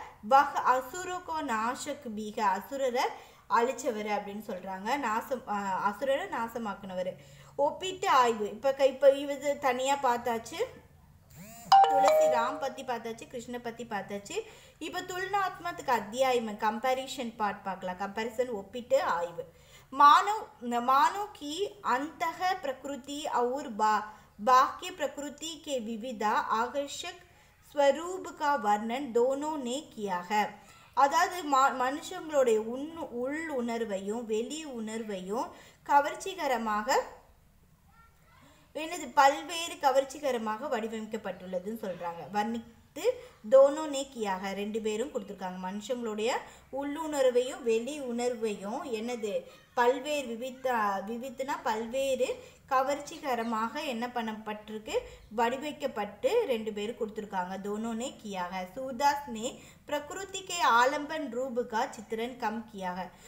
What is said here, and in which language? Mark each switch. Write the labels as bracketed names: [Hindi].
[Hindi] வஹ் அசுரகோ நாசக் பீக, [Tamil] அசுரரை அழிச்சவர் அப்படின்னு சொல்கிறாங்க, அசுரரை நாசமாக்குனவர். ஒப்பிட்டு ஆய்வு. இப்போ இது தனியாக பார்த்தாச்சு, துளசி ராம் பற்றி பார்த்தாச்சு, கிருஷ்ண பற்றி பார்த்தாச்சு. இப்போ துலனாத்மத்துக்கு அத்தியாயம் கம்பேரிஷன் பார்ட் பார்க்கலாம். கம்பேரிசன் ஒப்பிட்டு ஆய்வு. [Hindi] मानव की अंतः प्रकृति और बाह्य प्रकृति के विविधा आकर्षक स्वरूप का वर्णन दोनों ने किया है. [Tamil] அதாவது மனுஷங்களுடைய உள் உணர்வையும் வெளி உணர்வையும் கவர்ச்சிகரமாக என்னது பல்வேறு கவர்ச்சிகரமாக வடிவமைக்கப்பட்டுள்ளதுன்னு சொல்கிறாங்க. வர்ணித்து [Hindi] தோனோ நேக்கியாக [Tamil] ரெண்டு பேரும் கொடுத்துருக்காங்க. மனுஷங்களுடைய உள்ளுணர்வையும் வெளி உணர்வையும் என்னது பல்வேறு விவித்துனா பல்வேறு கவர்ச்சிகரமாக என்ன பண்ணப்பட்டிருக்கு, வடிவமைக்கப்பட்டு ரெண்டு பேரும் கொடுத்துருக்காங்க. [Hindi] दोनों ने किया है. सूरदास ने प्रकृति के आलंबन रूप का चित्रण कम किया है.